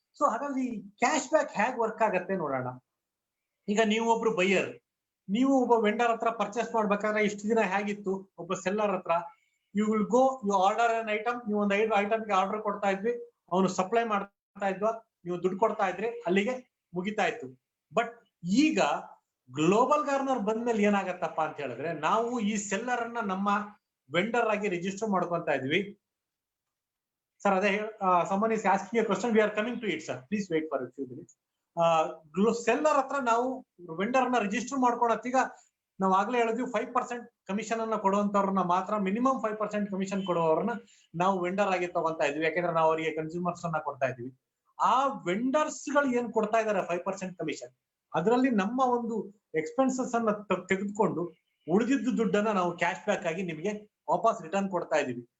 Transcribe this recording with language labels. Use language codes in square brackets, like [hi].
[kn] So ಹಾಗಾಗಿ cash back ಹೇಗೆ work ಆಗತ್ತೆ ನೋಡೋಣ. ಈಗ ನೀವು ಒಬ್ರು ಬೈಯರ್, ನೀವು ಒಬ್ಬ ವೆಂಡರ್ ಹತ್ರ ಪರ್ಚೇಸ್ ಮಾಡ್ಬೇಕಾದ್ರೆ ಇಷ್ಟು ದಿನ ಹೇಗಿತ್ತು, ಒಬ್ಬ ಸೆಲ್ಲರ್ ಹತ್ರ [en] you will go, you order an item, [kn] ನೀವು ಒಂದು 5 ಐಟಮ್ಗೆ ಆರ್ಡರ್ ಕೊಡ್ತಾ ಇದ್ವಿ, ಅವನು ಸಪ್ಲೈ ಮಾಡ್ತಾ ಇದ್ವಾ, ನೀವು ದುಡ್ಡು ಕೊಡ್ತಾ ಇದ್ರಿ, ಅಲ್ಲಿಗೆ ಮುಗಿತಾ ಇತ್ತು. ಬಟ್ ಈಗ ಗ್ಲೋಬಲ್ ಕಾರ್ನರ್ ಬಂದ್ಮೇಲೆ ಏನಾಗತ್ತಪ್ಪ ಅಂತ ಹೇಳಿದ್ರೆ, ನಾವು ಈ ಸೆಲ್ಲರ್ ಅನ್ನ ನಮ್ಮ ವೆಂಡರ್ ಆಗಿ ರಿಜಿಸ್ಟರ್ ಮಾಡ್ಕೊಂತ ಇದ್ವಿ. [en] Sir ಅದೇ someone is asking a question, we are coming to it sir, please wait for a few minutes. [kn] Seller ಹತ್ರ ನಾವು ವೆಂಡರ್ ಅನ್ನ ರಿಜಿಸ್ಟರ್ ಮಾಡ್ಕೊಳತ್ತೀಗ ನಾವ್ ಆಗ್ಲೇ ಹೇಳಿದ್ವಿ 5% ಕಮಿಷನ್ ಅನ್ನ ಕೊಡುವಂತವ್ರನ್ನ ಮಾತ್ರ, ಮಿನಿಮಮ್ 5% ಕಮಿಷನ್ ಕೊಡುವವ್ರನ್ನ ನಾವು ವೆಂಡರ್ ಆಗಿ ತಗೊಂತಾ ಇದ್ವಿ. ಯಾಕಂದ್ರೆ ನಾವು ಅವರಿಗೆ ಕನ್ಸ್ಯೂಮರ್ಸ್ ಅನ್ನ ಕೊಡ್ತಾ ಇದ್ವಿ. ಆ ವೆಂಡರ್ಸ್ ಗಳು ಏನ್ ಕೊಡ್ತಾ ಇದಾರೆ 5% ಕಮಿಷನ್, ಅದರಲ್ಲಿ ನಮ್ಮ ಒಂದು ಎಕ್ಸ್ಪೆನ್ಸಸ್ ಅನ್ನ ತೆಗೆದುಕೊಂಡು ಉಳಿದಿದ್ದು ದುಡ್ಡನ್ನ ನಾವು ಕ್ಯಾಶ್ ಬ್ಯಾಕ್ ಆಗಿ ನಿಮಗೆ ವಾಪಸ್ ರಿಟರ್ನ್ ಕೊಡ್ತಾ ಇದೀವಿ.